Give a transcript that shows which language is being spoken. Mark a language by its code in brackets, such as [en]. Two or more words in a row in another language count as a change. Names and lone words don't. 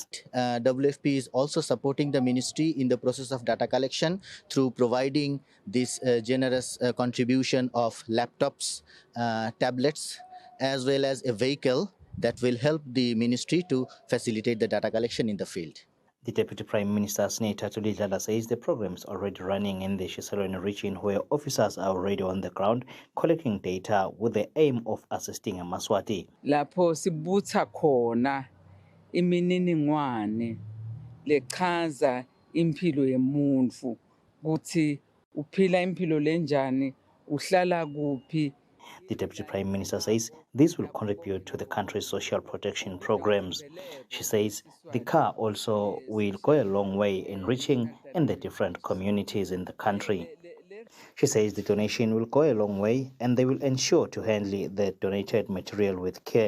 [en] WFP is also supporting the ministry in the process of data collection through providing this generous contribution of laptops, tablets, as well as a vehicle that will help the ministry to facilitate the data collection in the field. The Deputy Prime Minister, Senator Tulidlala, says the program is already running in the Kusile region where officers are already on the ground collecting data with the aim of assisting Maswati. [ss] Lapho sibutha khona imininingwane lechaza impilo yemuntu ukuthi uphila impilo lenjani, uhlala kuphi. [en] The Deputy Prime Minister says this will contribute to the country's social protection programs. She says the car also will go a long way in reaching in the different communities in the country. She says the donation will go a long way and they will ensure to handle the donated material with care.